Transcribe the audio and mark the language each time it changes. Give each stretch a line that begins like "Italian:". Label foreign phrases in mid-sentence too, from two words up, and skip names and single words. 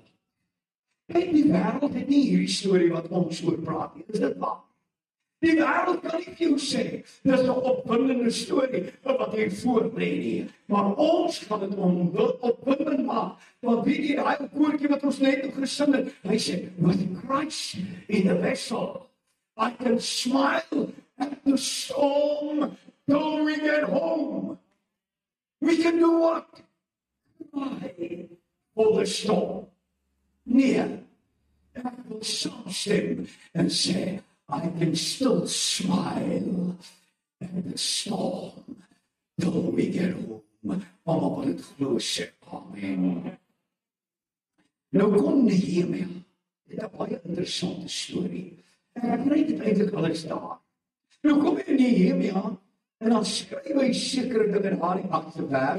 Afrikaans: Kyk, die wêreld het nie hierdie storie wat ons oor praat nie. Is dit waar? Die wêreld kan nie vir jou sê, dis 'n opwindende storie wat hier voor lê nie. Maar ons gaan dit opwindend maak. Want weet jy, daai koortjie wat ons net gesing het, hy sê,
English: with Christ in the vessel, I can smile at the storm till we get home. We can do what? Cry for the storm.
Afrikaans: Nee, ek wil saam stem en sê,
English: I can still smile at the storm till we get home.
Afrikaans: Almal wat dit glo sê, amen. Nou kom Nehemia, dit is 'n baie interessante storie. Ek kry dit eintlik alles daar. Nou kom Nehemia, en dan skryf hy sekere dinge in daardie 8de vers.